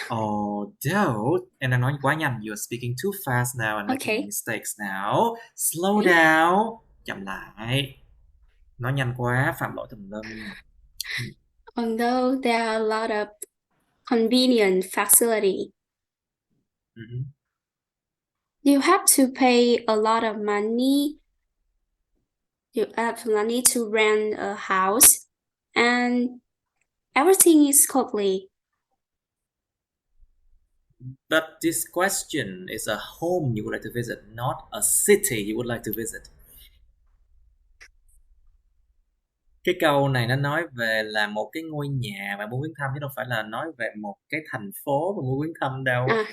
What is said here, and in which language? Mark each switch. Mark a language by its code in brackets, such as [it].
[vi] Although em đang nói quá nhanh. [en] You're speaking too fast now and making mistakes now. Slow down. [vi] Chậm lại. Nói nhanh quá phạm lỗi tùm lum. [en] Although there are a lot of convenient facility. You have to pay a lot of money. You have money to rent a house, and everything is costly. But this question is a home you would like to visit, not a city you would like to visit. [vi] Cái câu này nó nói về là một cái ngôi nhà bạn muốn viếng thăm, chứ đâu phải là nói về một cái thành phố bạn muốn viếng thăm đâu.